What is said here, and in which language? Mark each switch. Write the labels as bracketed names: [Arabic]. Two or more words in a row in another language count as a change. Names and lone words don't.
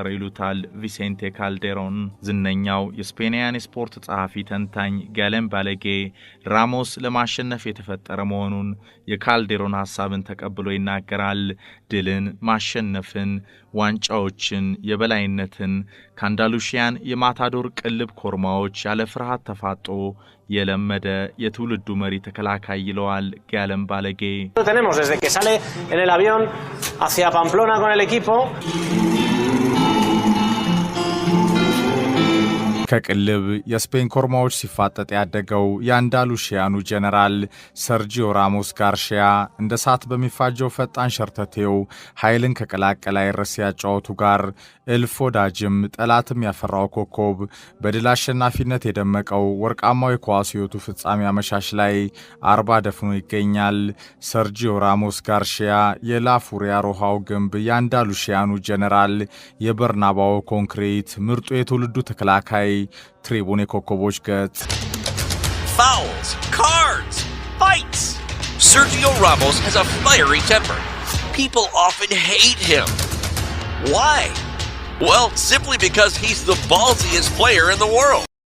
[Amharic] ይሉታል ቪሴንቴ ካልዴሮን። ዝነኛው የስፔንያን ስፖርት ጸሐፊ ተንታኝ ጋሌም ባለጌ ራሞስ ለማሸነፍ የተፈጠረ መሆኑን የካልዴሮን ሐሳብን ተቀብሎ ይናገራል። ድልን፣ ማሸነፍን፣ ዋንጫዎችን፣ የበላይነትን ከአንዳሉሺያን የማታዶር ቅልብ ኮርማዎች ያለ ፍርሃት ተፋጦ የለመደ የትውልዱ መሪ ተከላካይ ይለዋል ጋሌም ባለጌ። [Spanish] Tenemos desde que sale en el avión hacia Pamplona con el equipo [Amharic] ከቅልብ የስፔን ኮርማዎች ሲፋጠጥ ያደገው የአንዳሉሺያኑ ጀነራል ሰርጂዮ ራሞስ ጋርሺያ እንደ ሳት በሚፋጀው ፈጣን ሸርተቴው ኃይልን ከቀላቀለ አይረሴ ያጫወቱ ጋር እልፍ ወዳጅም ጠላትም ያፈራው ኮከብ በድል አሸናፊነት የደመቀው ወርቃማው የኳስ ሕይወቱ ፍጻሜ አመሻሽ ላይ 40 ደፍኖ ይገኛል። ሰርጂዮ ራሞስ ጋርሺያ የላፉሪያ ሮሃው ግንብ የአንዳሉሺያኑ ጀነራል የበርናባው ኮንክሪት ምርጡ የትውልዱ ተከላካይ ትሪቡን የኮከቦች ገጽ [English] Fouls, cards, fights. Sergio Ramos has a fiery temper. People often hate him. Why? Well, simply because he's the ballsiest player in the world.